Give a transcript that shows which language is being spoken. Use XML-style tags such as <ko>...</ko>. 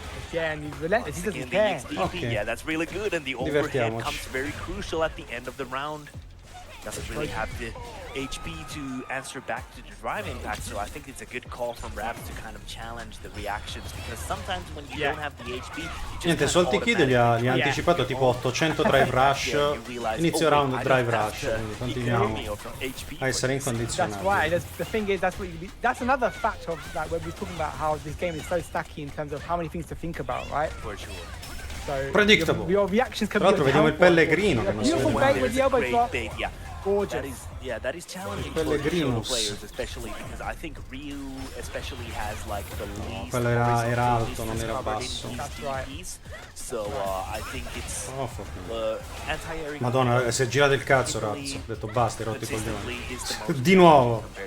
<en>Again, he's relentless, he doesn't care. Okay. Yeah, that's really good, and the overhead comes very crucial at the end of the round. Doesn't really have the HP to answer back to the drive impact, so I think it's a good call from Raps to kind of challenge the reactions, because sometimes when you don't have the HP,</en> <it>niente, Salty Kid gli ha anticipato tipo 800 drive rush, inizio round drive rush, quindi continuiamo a essere incondizionati.</it> <en>That's why, the thing is, that's another factor of that, when we're talking about how this game is so stacky in terms of how many things to think about, right? For sure. So, Predictable. Your reactions can</en> <it>Tra l'altro vediamo il Pellegrino che non si</it> <en>beautiful bait with the elbow drop. Gorgeous. That is challenging for the players, especially because I think Ryu especially has like the least.</en> <it>Quello era alto, non era basso.</it> <en>So I think it's anti-air.</en> <it>Madonna, si è girato il cazzo, razzo. Ho detto basta, hai rotto i coglioni. Di nuovo.</it>